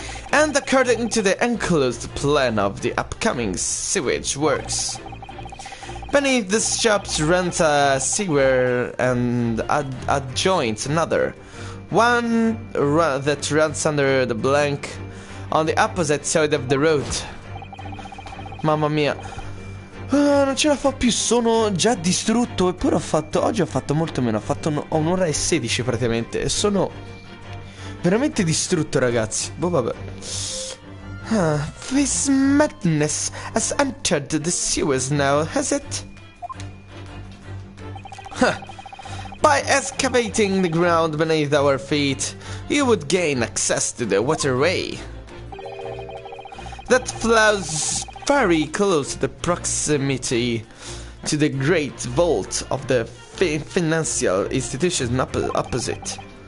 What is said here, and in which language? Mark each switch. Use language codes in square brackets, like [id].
[en] And according to the enclosed plan of the upcoming sewage works. Beneath the shops runs a sewer and adjoins another, one that runs under the blank on the opposite side of the road. [it] Mamma mia, non ce la fa più, sono già distrutto, eppure oggi ho fatto molto meno, ho fatto un'ora e 16 praticamente e sono veramente distrutto, ragazzi. Boh, vabbè. [en] This madness has entered the sewers now, has it? By excavating the ground beneath our feet, you would gain access to the waterway that flows very close to the proximity to the great vault of the financial institution opposite.